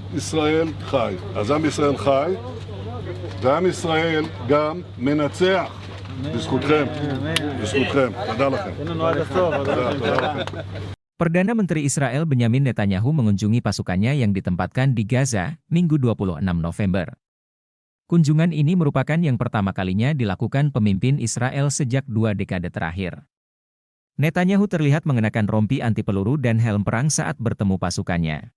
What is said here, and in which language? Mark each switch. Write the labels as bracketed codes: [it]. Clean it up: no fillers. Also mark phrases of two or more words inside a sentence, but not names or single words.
[he] ישראל חי. אז עם ישראל חי, ועם ישראל גם מנצח. בזכותכם, בזכותכם. תודה לכם. תודה לכם. [id] Perdana Menteri Israel Benyamin Netanyahu mengunjungi pasukannya yang ditempatkan di Gaza, Minggu 26 November. Kunjungan ini merupakan yang pertama kalinya dilakukan pemimpin Israel sejak 2 dekade terakhir. Netanyahu terlihat mengenakan rompi anti peluru dan helm perang saat bertemu pasukannya.